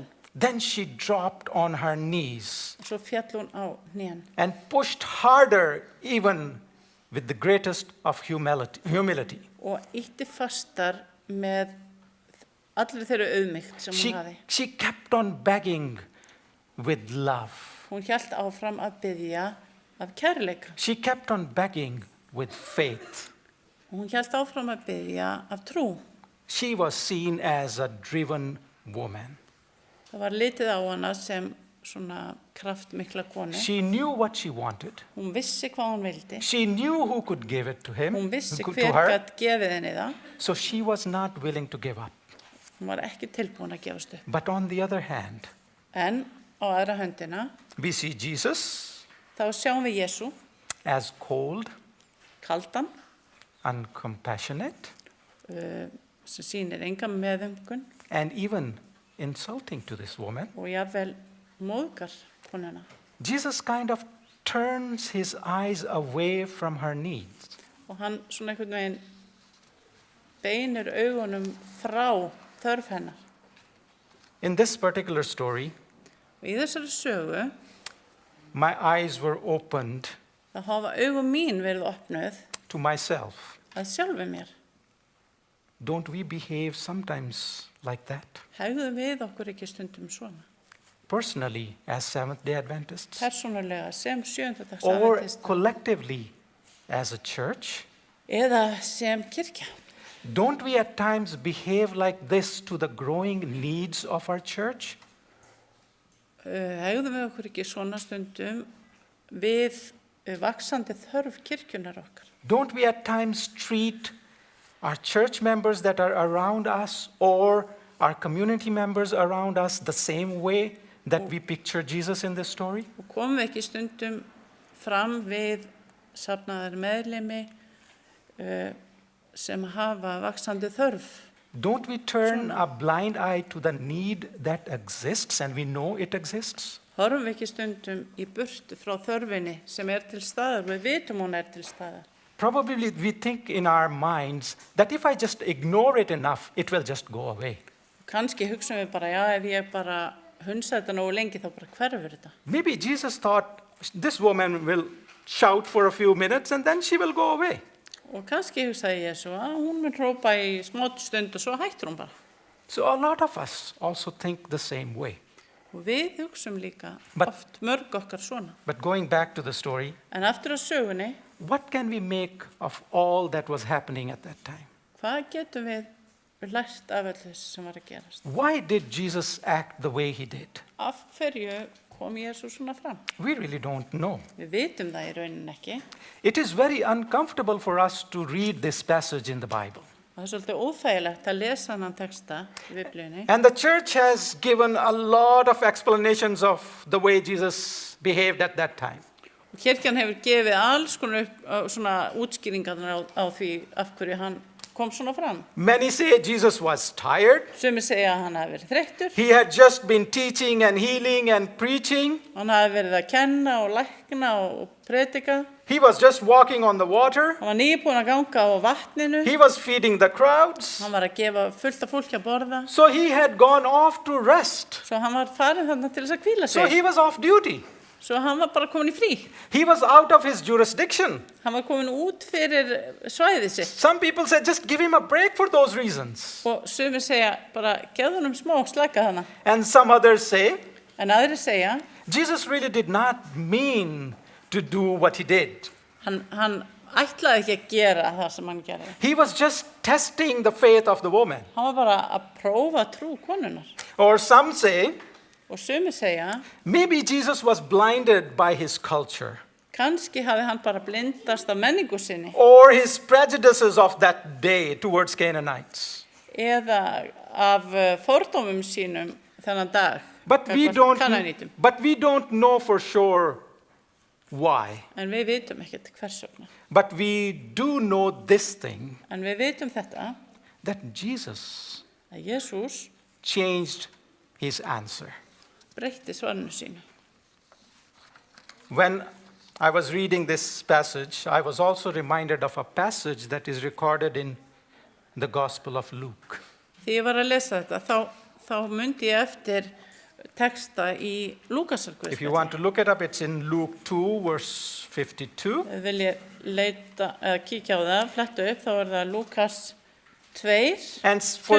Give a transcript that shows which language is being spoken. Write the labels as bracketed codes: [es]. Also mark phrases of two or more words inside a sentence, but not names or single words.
[en] Then she dropped on her knees [is] Og svo féll hún á hnén [en] and pushed harder, even with the greatest of humility. [is] og ýtti fastar með allri þeirri auðmýkt sem hún hafði. [en] She kept on begging with love. [is] Hún hélt áfram að biðja af kærleika. [en] She kept on begging with faith. [is] Hún hélt áfram að biðja af trú. [en] She was seen as a driven woman. [is] Það var litið á hana sem svona kraftmikla konu. [en] She knew what she wanted. [is] Hún vissi hvað hún vildi. [en] She knew who could give it to him, [is] Hún vissi [en] to [is] hver [en] her. [is] gat gefið henni það. [en] So she was not willing to give up. [is] Hún var ekki tilbúin að gefast upp. [en] But on the other hand, [is] En á aðra höndina [en] we see Jesus [is] þá sjáum við Jesú [en] as cold, [is] kaldan [en] uncompassionate, [is] sem sýnir enga meðumkun [en] and even insulting to this woman. [is] og jafnvel móðgar konuna. [en] Jesus kind of turns his eyes away from her needs. [is] og hann svona einhvern veginn beinir augunum frá þörf hennar. [en] In this particular story, [is] Og í þessari sögu [en] my eyes were opened [is] þá hafa augum mín verið opnuð [en] to myself. [is] að sjálfu mér. [en] Don't we behave sometimes like that? [is] Hegðum við okkur ekki stundum svona? [en] Personally, as Seventh-day Adventists, [is] Persónulega sem [en] or [is] sjöndadagsafentista [en] collectively as a church? [is] eða sem kirkja. [en] Don't we at times behave like this to the growing needs of our church? [is] Hegðum við okkur ekki svona stundum við vaxandi þörf kirkjunar okkar? [en] Don't we at times treat our church members that are around us or our community members around us the same way that we picture Jesus in this story? [is] Og komum við ekki stundum fram við safnaðar meðlimi sem hafa vaxandi þörf? [en] Don't we turn a blind eye to the need that exists and we know it exists? [is] Horfum við ekki stundum í burtu frá þörfinni sem til staðar og við vitum hún til staðar? [en] Probably we think in our minds that if I just ignore it enough, it will just go away. [is] Kannski hugsum við bara, já, ef ég bara hunsa þetta nógu lengi þá bara hverfur þetta. [en] Maybe Jesus thought this woman will shout for a few minutes and then she will go away. [is] Og kannski hugsaði Jesú að hún mun hrópa í smá stund og svo hættur hún bara. [en] So a lot of us also think the same way. [is] Og við hugsum líka [en] But- [is] oft mörg okkar svona. [en] But going back to the story, [is] En aftur að sögunni, [en] what can we make of all that was happening at that time? [is] hvað getum við lært af öllu þessu sem var að gerast? [en] Why did Jesus act the way he did? [is] Af hverju kom Jesú svona fram? [en] We really don't know. [is] Við vitum það í rauninni ekki. [en] It is very uncomfortable for us to read this passage in the Bible. [is] Og það er svolítið óþægilegt að lesa hann texta í Biblíunni. [en] And the church has given a lot of explanations of the way Jesus behaved at that time. [is] Og kirkjan hefur gefið alls konar svona útskýringarnar á því af hverju hann kom svona fram. [en] Many say Jesus was tired. [is] Sumir segja að hann hafi verið þreyttur. [en] He had just been teaching and healing and preaching. [is] Hann hafi verið að kenna og lækna og predika. [en] He was just walking on the water. [is] Hann var nýbúinn að ganga á vatninu. [en] He was feeding the crowds. [is] Hann var að gefa fullt af fólki að borða. [en] So he had gone off to rest. [is] Svo hann var farin þarna til þess að hvíla [en] So [is] sig. [en] he was off duty. [is] Svo hann var bara komin í frí. [en] He was out of his jurisdiction. [is] Hann var komin út fyrir svæðið sitt. [en] Some people said, just give him a break for those reasons. [is] Og sumir segja bara, gefðu honum smá slæka hana. [en] And some others say, [is] En aðrir segja, [en] Jesus really did not mean to do what he did. [is] hann ætlaði ekki að gera það sem hann gerði. [en] He was just testing the faith of the woman. [is] Hann var bara að prófa trú konunnar. [en] Or some say, [is] Og sumir segja, [en] maybe Jesus was blinded by his culture [is] kannski hafi hann bara blindast af menningu sinni. [en] or his prejudices of that day towards Canaanites. [is] Eða af fordómum sínum þennan dag. [en] But we [is] gagnvart Kananítum. [en] don't know for sure why. [is] En við vitum ekkert hvers vegna. [en] But we do know this thing, [is] En við vitum þetta, [en] that Jesus [is] að Jesús [en] changed his answer. [is] breytti svarinu sínu. [en] When I was reading this passage, I was also reminded of a passage that is recorded in the Gospel of Luke. [is] Því ég var að lesa þetta, þá myndi ég eftir texta í Lúkasarguðspjalli. [en] If you want to look it up, it's in Luke 2, verse 52. [is] Vil ég leita, kíkja á það, fletta upp, þá það Lúkas 2, [en] And for,